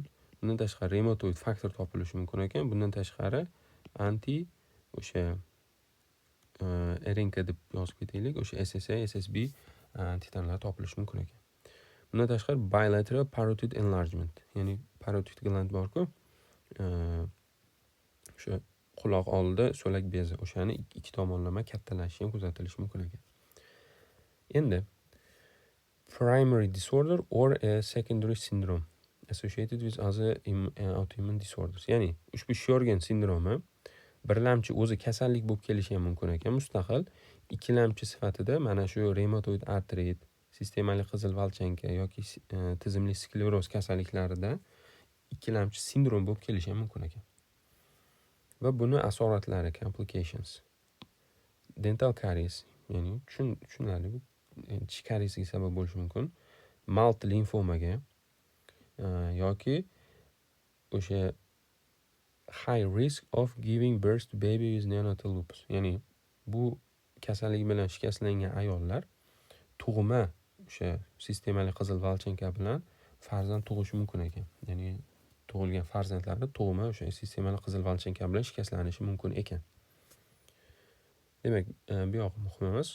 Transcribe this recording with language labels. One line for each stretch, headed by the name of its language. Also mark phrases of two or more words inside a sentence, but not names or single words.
Uzbek: Bundan tashqari reumatoid faktor topilishi mumkin ekan. Bundan tashqari o'sha RNK deb yozib ketaylik, o'sha SSA, SSB antitanalar topilishi mumkin ekan. Bundan tashqari
English: bilateral parotid enlargement,
Uzbek: ya'ni
English: parotid gland
Uzbek: bor-ku, o'sha quloq oldida so'lak bezi, o'shani ikki tomonlama kattalashishi ham kuzatilishi mumkin ekan.
English: Endi primary disorder or a secondary syndrome associated with other autoimmune disorders,
Uzbek: ya'ni ushbu Sjögren sindromi birlamchi o'zi kasallik bo'lib kelishi ham mumkin ekan, mustaqil. ikkilamchi sifatida mana shu reumatoid artrit, sistemali qizil valchanka yoki tizimli skleroz kasalliklarida ikkilamchi sindrom bo'lib kelishi ham mumkin ekan. Va buni asoratlari complications.
English: Dental caries,
Uzbek: ya'ni tushunarli, tish kariesiga sabab bo'lishi mumkin. Malt limfomaga yoki o'sha
English: high risk of giving birth to baby with neonatal lupus.
Uzbek: Ya'ni bu kasallik bilan shikastlangan ayollar tug'ma o'sha sistemali qizil valchanka bilan farzand tug'ishi mumkin ekan. Ya'ni tug'ilgan farzandlari tug'ma o'sha sistemali qizil valchanka bilan shikastlanishi mumkin ekan. Demak, bu yoq muhim emas.